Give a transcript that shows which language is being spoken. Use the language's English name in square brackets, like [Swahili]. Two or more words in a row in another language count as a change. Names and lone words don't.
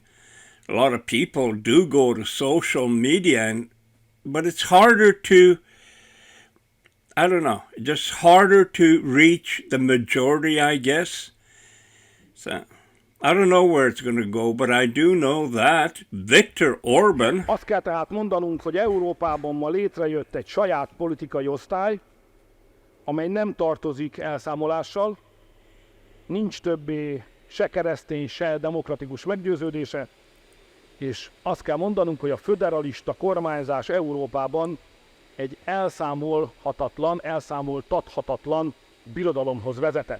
[English] A lot of people do go to social media, but it's harder to, just harder to reach the majority, I guess. So I don't know where it's going to go, but I do know that Viktor Orban... [Hungarian] Azt kell tehát mondanunk, hogy Európában ma létrejött egy saját politikai osztály, amely nem tartozik elszámolással, nincs többé se keresztény, se demokratikus meggyőződése, és azt kell mondanunk, hogy a föderalista kormányzás Európában egy elszámoltathatatlan birodalomhoz vezetett.